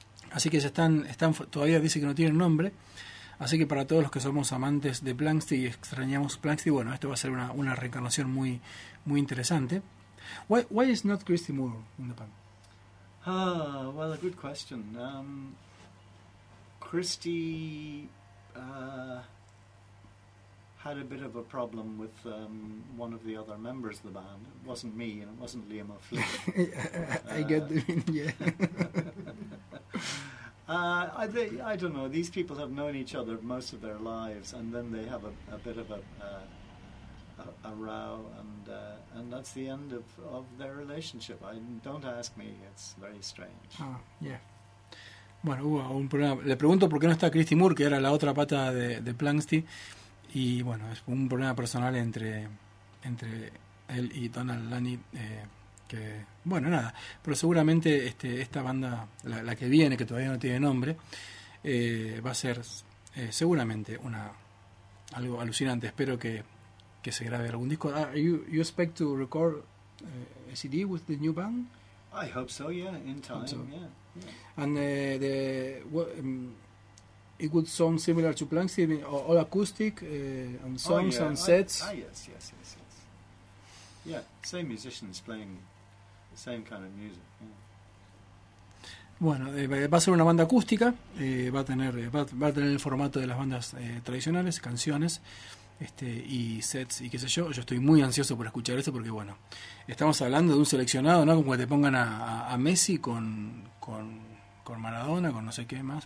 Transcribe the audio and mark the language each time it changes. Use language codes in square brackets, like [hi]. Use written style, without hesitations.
[es] Así que están todavía, dice que no tienen nombre. Así que para todos los que somos amantes de Planxty y extrañamos Planxty, bueno, esto va a ser una reencarnación muy muy interesante. [en] Why is not Christy Moore in the band? Ah, well, a good question. Christy had a bit of a problem with one of the other members of the band. It wasn't me, and it wasn't Liam O'Flynn. I get the meaning, yeah. I don't know. These people have known each other most of their lives, and then they have a bit of a row, and that's the end of their relationship. Don't ask me, it's very strange. [es] Bueno, hubo un problema. Le pregunto por qué no está Christy Moore, que era la otra pata de Planxty, y bueno, es un problema personal entre él y Donal Lunny, que bueno, nada, pero seguramente esta banda, la que viene, que todavía no tiene nombre, va a ser seguramente algo alucinante. Espero que se grabe algún disco. [en] You expect to record a CD with the new band? I hope so, yeah, in time, so. Yeah. And it would sound similar to Planxty, all acoustic, and songs, oh, yeah, and sets. Yes. Yeah, same musicians playing the same kind of music. [es] Bueno, va a ser una banda acústica, va a tener el formato de las bandas tradicionales, canciones, y sets y qué sé yo. Yo estoy muy ansioso por escuchar esto, porque bueno, estamos hablando de un seleccionado, ¿no? Como que te pongan a Messi con Maradona, con no sé qué más.